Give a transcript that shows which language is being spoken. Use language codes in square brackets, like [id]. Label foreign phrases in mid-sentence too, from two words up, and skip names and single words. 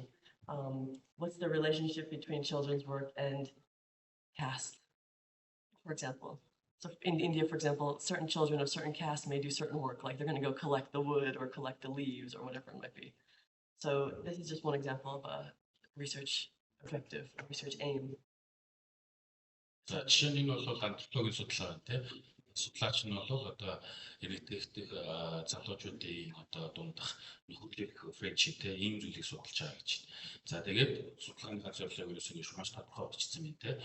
[en] What's the relationship between children's work and caste, for example? So in India, for example, certain children of certain caste may do certain work, like they're going to go collect the wood or collect the leaves or whatever it might be. So this is just one example of a research objective, a research aim. [mn] За жишээ нь бол антропологийн судалгаа тийм судлаач нь бол одоо ирээдүйн залуучуудын одоо дундах нөхөрлөх friendship тийм ийм зүйлийг судалж байгаа гэж. За тэгээд судалгааны зорилго ерөөсөө маш тодорхой болчихсон юм тийм.